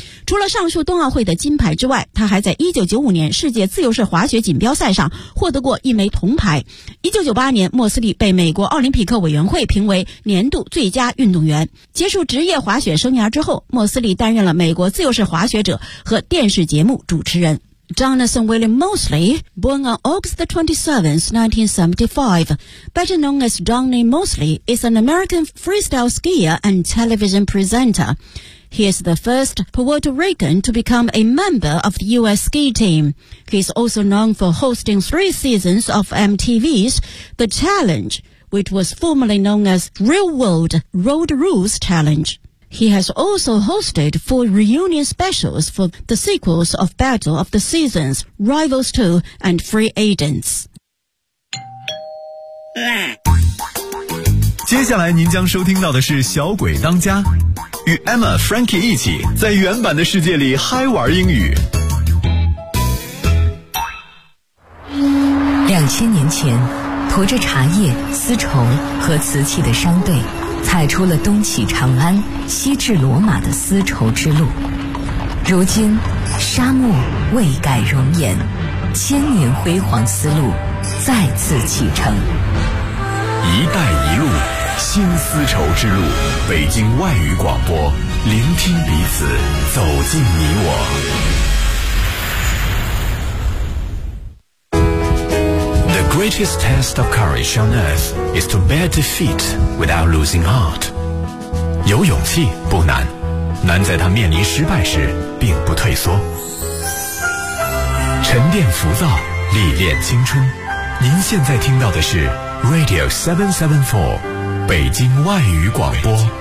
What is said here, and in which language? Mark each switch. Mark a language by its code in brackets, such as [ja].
[zh] 除了上述冬奥会的金牌之外，他还在1995年世界自由式滑雪锦标赛上获得过一枚铜牌。 1998年，莫斯利被美国奥林匹克委员会评为年度最佳运动员。结束职业滑雪生涯之后，莫斯利担任了美国自由式滑雪者和电视节目主持人。 [en] Jonathan William Moseley, born on August 27, 1975, better known as Johnny Moseley, is an American freestyle skier and television presenter. He is the first Puerto Rican to become a member of the U.S. ski team. He is also known for hosting 3 seasons of MTV's The Challenge, which was formerly known as Real World Road Rules Challenge. He has also hosted 4 reunion specials for the sequels of Battle of the Seasons, Rivals 2, and Free Agents. [zh] 接下来您将收听到的是小鬼当家，与 Emma Frankie 一起在原版的世界里嗨玩英语。 2000年前，驮着茶叶、丝绸和瓷器的商队踩出了东起长安、西至罗马的丝绸之路。如今，沙漠未改容颜，千年辉煌丝路再次启程。一带一路，新丝绸之路，北京外语广播，聆听彼此，走进你我。 [en] The greatest test of courage on earth is to bear defeat without losing heart. [zh] 有勇气不难，难在他面临失败时并不退缩。沉淀浮躁，历练青春。您现在听到的是 Radio 774，北京外语广播。